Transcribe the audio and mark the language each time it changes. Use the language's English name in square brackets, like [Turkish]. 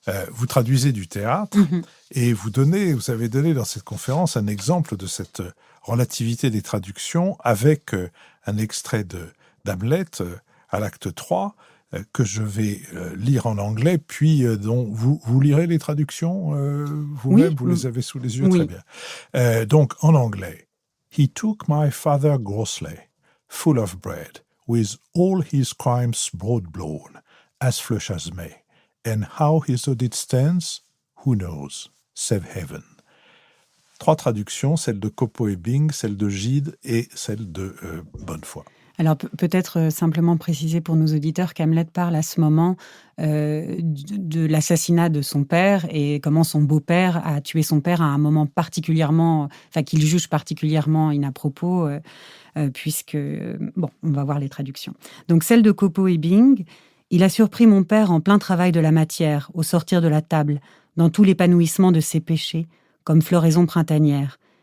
[French] Vous traduisez du théâtre et vous avez donné dans cette conférence un exemple de cette relativité des traductions avec un extrait d'Hamlet à l'acte 3 que je vais lire en anglais, puis dont vous lirez les traductions vous-même, vous les avez sous les yeux, très bien. Donc, en anglais, [English] « He took my father grossly, full of bread, with all his crimes broad blown, as flush as May, and how his audit stands, who knows, save heaven. » [French] 3 traductions, celle de Copeau et Byng, celle de Gide et celle de Bonnefoy. Alors peut-être simplement préciser pour nos auditeurs qu'Hamlet parle à ce moment de l'assassinat de son père et comment son beau-père a tué son père à un moment qu'il juge particulièrement inapropos, puisque... Bon, on va voir les traductions. Donc celle de Copeau et Byng, « Il a surpris mon père en plein travail de la matière, au sortir de la table, dans tout l'épanouissement de ses péchés, comme floraison printanière.